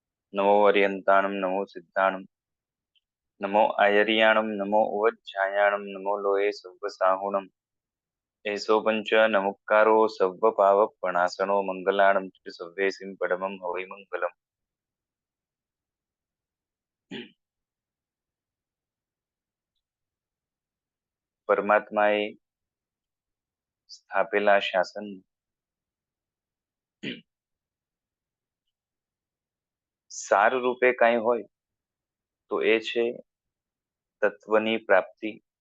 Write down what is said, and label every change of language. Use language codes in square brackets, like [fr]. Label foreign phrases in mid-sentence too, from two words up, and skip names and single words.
[pra] नमो अर्यन्ताणं नमो सिद्धाणं नमो आयर्याणं नमो उवज्झायाणं नमो लोये सव्वसाहुणम् एषो पञ्च नमुक्कारो सव्वपावपणासनो मङ्गलाणं च सव्वेसिं परमं हवै मङ्गलम्। [gu] પરમાત્માએ સ્થાપેલા શાસન સાર રૂપે કાંઈ હોય તો એ છે તત્વની પ્રાપ્તિ.